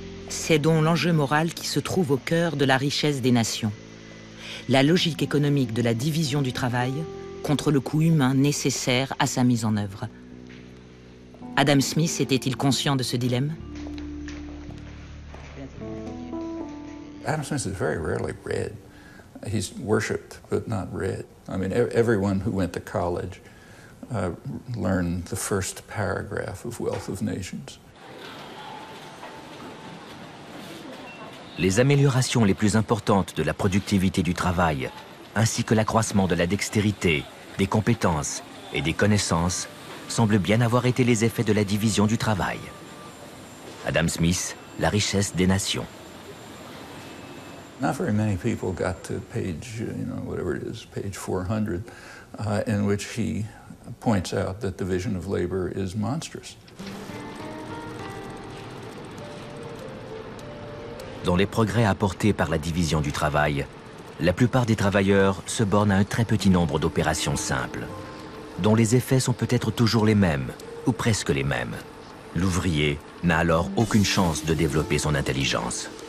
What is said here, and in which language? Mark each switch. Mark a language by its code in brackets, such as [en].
[fr] C'est donc l'enjeu moral qui se trouve au cœur de la richesse des nations. La logique économique de la division du travail contre le coût humain nécessaire à sa mise en œuvre. Adam Smith était-il conscient de ce dilemme? [en] Adam Smith is very rarely read. He's worshipped, but not read. I mean, everyone who went to college learned the first paragraph of Wealth of Nations. [fr] Les améliorations les plus importantes de la productivité du travail, ainsi que l'accroissement de la dextérité, des compétences et des connaissances, semblent bien avoir été les effets de la division du travail. Adam Smith, La richesse des nations. [en] Not very many people got to page, whatever it is, page 400, in which he points out that division of labor is monstrous. [fr] Dans les progrès apportés par la division du travail, la plupart des travailleurs se bornent à un très petit nombre d'opérations simples, dont les effets sont peut-être toujours les mêmes, ou presque les mêmes. L'ouvrier n'a alors aucune chance de développer son intelligence.